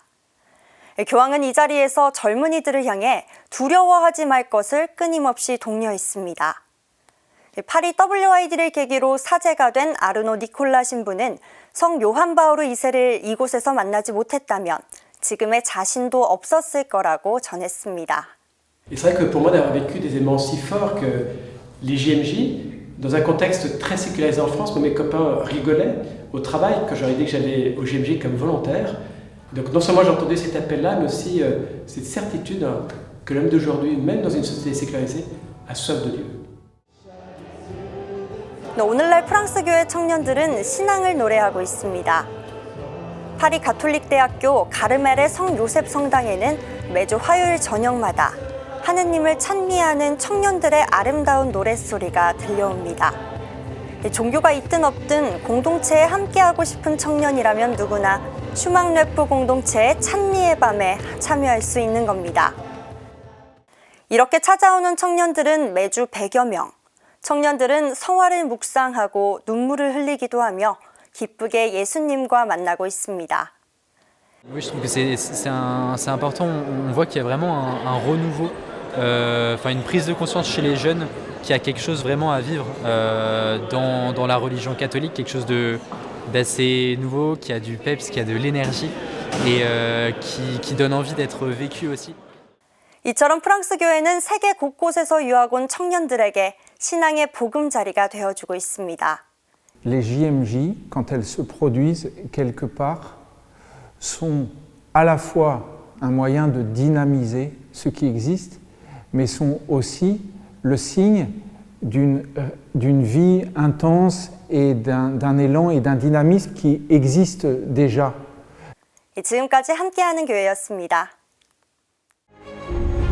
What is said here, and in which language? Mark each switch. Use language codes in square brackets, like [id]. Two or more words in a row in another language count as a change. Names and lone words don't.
[ko] 교황은 이 자리에서 젊은이들을 향해 두려워하지 말 것을 끊임없이 독려했습니다. 파리 WYD를 계기로 사제가 된 아르노 니콜라 신부는 성 요한 바오로 2세를 이곳에서 만나지 못했다면 지금의 자신도 없었을 거라고 전했습니다. [fr] C'est vrai que pour moi d'avoir vécu des événements si forts que les JMJ, dans un contexte très sécularisé en France, mes copains rigolaient au travail quand j'aurais dit que j'allais au JMJ comme volontaire. Donc non seulement j'entendais cet appel-là, mais aussi cette certitude que l'homme d'aujourd'hui, même dans une société sécularisée, a soif de Dieu. [ko] 오늘날 프랑스 교회 청년들은 신앙을 노래하고 있습니다. 파리 가톨릭대학교 가르멜의 성 요셉 성당에는 매주 화요일 저녁마다 하느님을 찬미하는 청년들의 아름다운 노랫소리가 들려옵니다. 종교가 있든 없든 공동체에 함께하고 싶은 청년이라면 누구나 슈망 래프 공동체의 찬미의 밤에 참여할 수 있는 겁니다. 이렇게 찾아오는 청년들은 매주 100여 명. 청년들은 성화를 묵상하고 눈물을 흘리기도 하며 기쁘게 예수님과 만나고 있습니다. [fr] Oui, je trouve que c'est important. On voit qu'il y a vraiment un renouveau, une prise de conscience chez les jeunes qu'il y a quelque chose vraiment à vivre dans la religion catholique, quelque chose d'assez nouveau, qui a du peps, qui a de l'énergie et qui donne envie d'être vécu aussi. [ko] 이처럼 프랑스 교회는 세계 곳곳에서 유학 온 청년들에게 신앙의 보금자리가 되어주고 있습니다. [fr] Les JMJ, quand elles se produisent quelque part, sont à la fois un moyen de dynamiser ce qui existe, mais sont aussi le signe d'une vie intense et d'un élan et d'un dynamisme qui existe déjà. [ko] 지금까지 함께하는 교회였습니다.